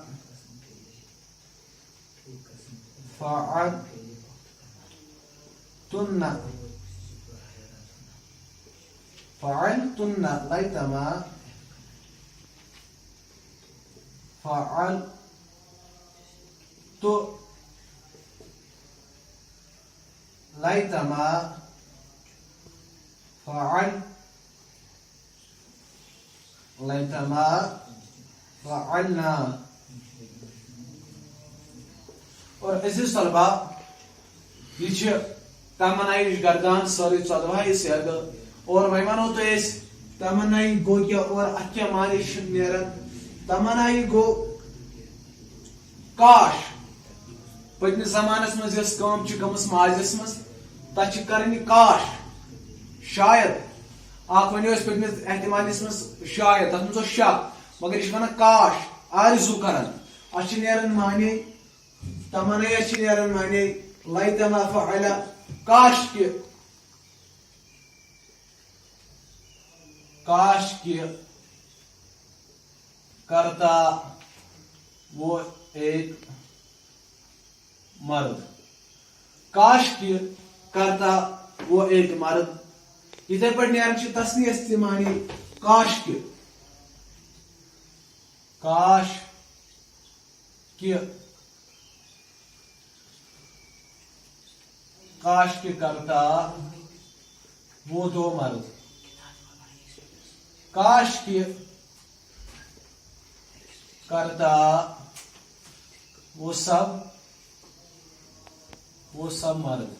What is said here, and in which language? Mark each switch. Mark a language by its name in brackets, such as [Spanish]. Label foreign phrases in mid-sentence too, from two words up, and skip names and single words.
[Arabic] فعلتن فعلتن لائی تما فعلت لائی تما فعل لائی تما فعلنا. [Urdu] اور عزیز طلبہ یہ تمنائی گردان ساری 14 سیاق اور [Kashmiri] وۄنۍ ونو تۄہہِ أسۍ تمنائی گو کیا اور اتھ کیا معنی چھُ نیران. تمنائی گو کاش پٔتمِس زمانس منٛز یۄس کٲم چھِ گٔمٕژ ماضیس منٛز تتھ چھِ کرٕنۍ کاش شاید اکھ ونیو أسۍ پٔتمِس احتمالس منٛز شاید تتھ منٛز اوس شک مگر یہِ چھُ ونان کاش آرزوٗ کران. اتھ چھِ نیران معنی [Urdu] تمنائی چھِ نیران معنی [Arabic] لائی تما فعل [Urdu] کاش کہ کرتا وہ ایک مرد کاش کہ کرتا وہ ایک مرد. [Kashmiri] اتھے پہ نیران تسنیس تہ معنی [Urdu] کاش کہ کرتا وہ دو مرد کاش کہ کرتا وہ سب وہ سب مرد.